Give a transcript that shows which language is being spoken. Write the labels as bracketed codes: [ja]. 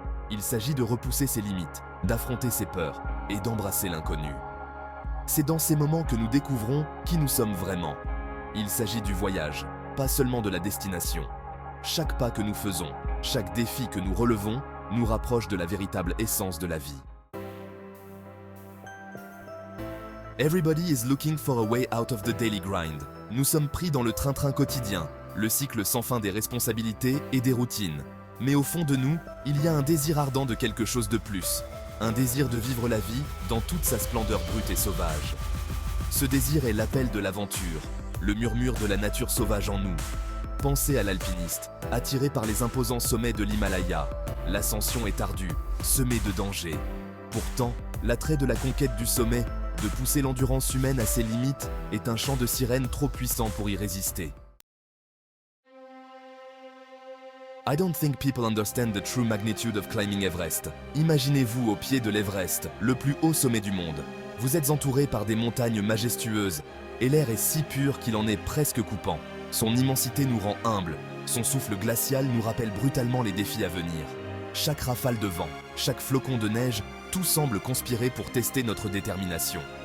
[fr] Il s'agit de repousser ses limites, d'affronter ses peurs et d'embrasser l'inconnu. C'est dans ces moments que nous découvrons qui nous sommes vraiment. Il s'agit du voyage, pas seulement de la destination. Chaque pas que nous faisons, chaque défi que nous relevons, nous rapproche de la véritable essence de la vie. [en] Everybody is looking for a way out of the daily grind. [fr] Nous sommes pris dans le train-train quotidien, le cycle sans fin des responsabilités et des routines. Mais au fond de nous, il y a un désir ardent de quelque chose de plus. Un désir de vivre la vie dans toute sa splendeur brute et sauvage. Ce désir est l'appel de l'aventure, le murmure de la nature sauvage en nous. Pensez à l'alpiniste, attiré par les imposants sommets de l'Himalaya. L'ascension est ardue, semée de dangers. Pourtant, l'attrait de la conquête du sommet, de pousser l'endurance humaine à ses limites, est un chant de sirène trop puissant pour y résister. [en] I don't think people understand the true magnitude of climbing Everest. [fr] Imaginez-vous au pied de l'Everest, le plus haut sommet du monde. Vous êtes entouré par des montagnes majestueuses, et l'air est si pur qu'il en est presque coupant. Son immensité nous rend humbles, son souffle glacial nous rappelle brutalement les défis à venir. Chaque rafale de vent, chaque flocon de neige, tout semble conspirer pour tester notre détermination.